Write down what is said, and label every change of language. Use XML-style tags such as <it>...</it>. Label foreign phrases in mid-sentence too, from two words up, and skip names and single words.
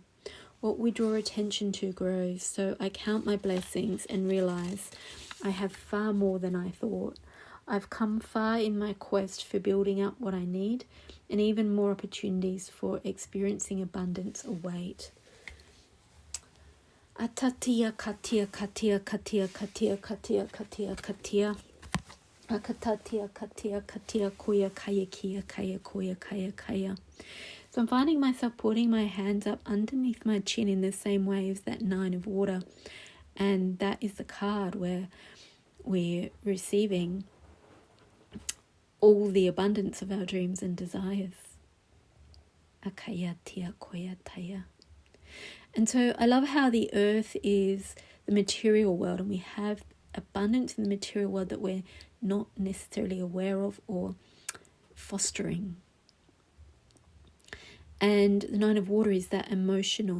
<en>What we draw attention to grows, so I count my blessings and realize I have far more than I thought. I've come far in my quest for building up what I need, and even more opportunities for experiencing abundance await. Atatia katia katia katia katia katia katia katia. Akatatia katia katia koya kaya kia kaya koya kaya kaya. So I'm finding myself putting my hands up underneath my chin in the same way as that Nine of Water. And that is the card where we're receiving all the abundance of our dreams and desires. Akaya tia koya taya. And so I love how the earth is the material world, and we have abundance in the material world that we're not necessarily aware of or fostering. And the Nine of Water is that emotional.</en>